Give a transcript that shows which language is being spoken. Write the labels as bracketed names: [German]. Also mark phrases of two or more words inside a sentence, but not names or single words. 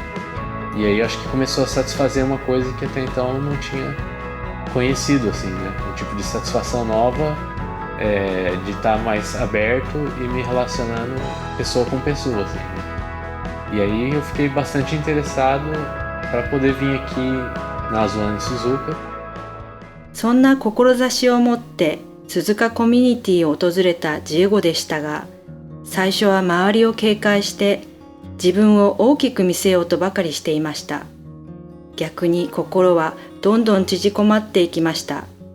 [Portuguese] E aí acho que começou a satisfazer uma coisa que até então eu não tinha conhecido, assim, né? Um tipo de satisfação nova, de estar mais aberto e me relacionando pessoa com pessoa, assim, né? E aí eu fiquei bastante interessado para poder vir aqui na Azuan Suzuka. [Japanese] そんな志を持って鈴鹿コミュニティを訪れたジエゴでしたが、最初は周りを警戒して自分を大きく見せようとばかりしていました。逆に心はどんどん縮こまっていきました。